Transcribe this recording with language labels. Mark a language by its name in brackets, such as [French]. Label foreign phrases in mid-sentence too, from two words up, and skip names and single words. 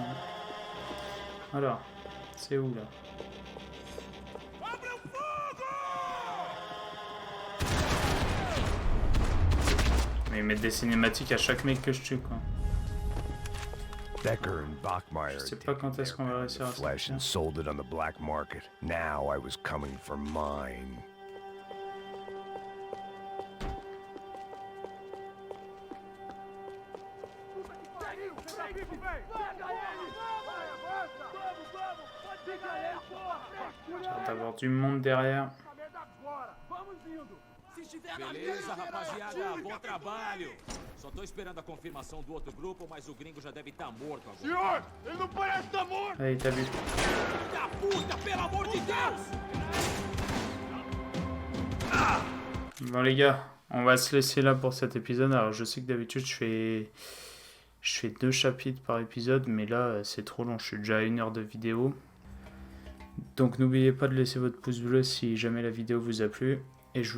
[French] Alors, c'est où là? Mais ils mettent des cinématiques à chaque mec que je tue quoi. [English] Becker and Bachmeyer [French] Je sais pas quand est-ce qu'on va réussir à [English] flesh and sold it on the black market. Now I was coming for mine. [French] Tu vas avoir du monde derrière. [Portuguese] Beleza, rapaziada, bom trabalho. Só tô esperando a confirmação do outro grupo, mas o gringo já deve estar morto agora. Senhor, ele não parece estar morto. [French] Allez, t'as vu. [Portuguese] Da puta, pelo amor de Deus! [French] Bon les gars, on va se laisser là pour cet épisode. Alors je sais que d'habitude je fais 2 chapitres par épisode, mais là c'est trop long, je suis déjà à 1 heure de vidéo. Donc n'oubliez pas de laisser votre pouce bleu si jamais la vidéo vous a plu.